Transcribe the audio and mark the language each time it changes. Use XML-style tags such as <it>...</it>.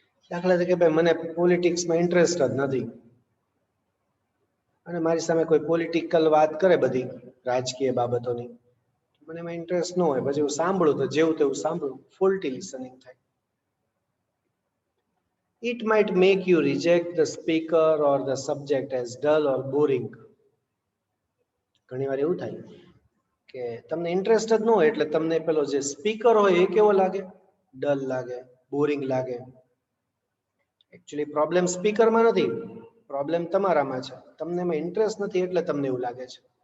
<gu>દાખલા તરીકે ભાઈ મને પોલિટિક્સમાં ઇન્ટરેસ્ટ જ નથી અને મારી સામે કોઈ પોલિટિકલ વાત કરે, બધી રાજકીય બાબતોની, મને એમાં ઇન્ટરેસ્ટ ન હોય, પછી હું સાંભળું તો જેવું તેવું સાંભળું, ફોલ્ટી લિસનિંગ થાય.</gu> <en>It might make you reject the speaker or the subject as dull or boring.</en> <gu>ઘણી વાર એવું થાય કે તમને ઇન્ટરેસ્ટ જ ન હોય એટલે તમને પેલો જે સ્પીકર હોય એ કેવો લાગે? ડલ લાગે, બોરિંગ લાગે. એકચ્યુઅલી પ્રોબ્લેમ સ્પીકરમાં નથી, પ્રોબ્લેમ તમારામાં છે. તમને એમાં ઇન્ટરેસ્ટ નથી એટલે તમને એવું લાગે છે.</gu>